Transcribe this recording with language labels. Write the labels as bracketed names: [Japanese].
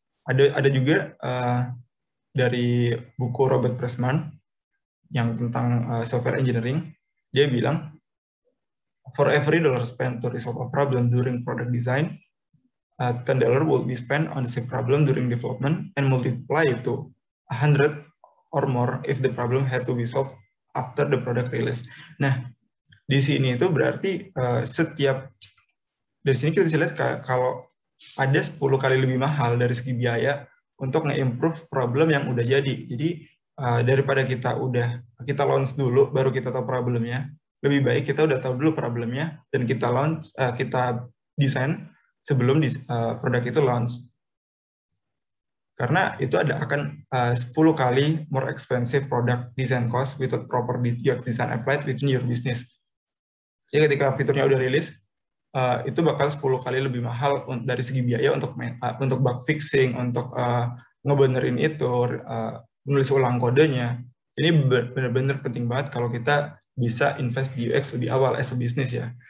[Indonesian] Ada juga dari buku Robert Pressman yang tentang software engineering, dia bilang [English] for every dollar spent to resolve a problem during product design, $10 will be spent on the same problem during development and multiply it to 100 or more if the problem had to be solved after the product release. [Indonesian] Nah, di sini itu berarti dari sini kita bisa lihat kalau ada 10 kali lebih mahal dari segi biaya untuk nge-improve problem yang udah jadi. Jadi daripada kita launch dulu baru kita tahu problemnya, lebih baik kita udah tahu dulu problemnya dan kita desain sebelum produk itu launch. Karena itu akan 10 kali [English] more expensive product design cost without proper UX design applied within your business. [Indonesian] Jadi ketika fiturnya udah rilis, itu bakal 10 kali lebih mahal dari segi biaya untuk bug fixing, untuk ngebenerin itu, menulis ulang kodenya. Ini benar-benar penting banget kalau kita bisa invest di UX lebih awal [English] as a business [Indonesian] ya.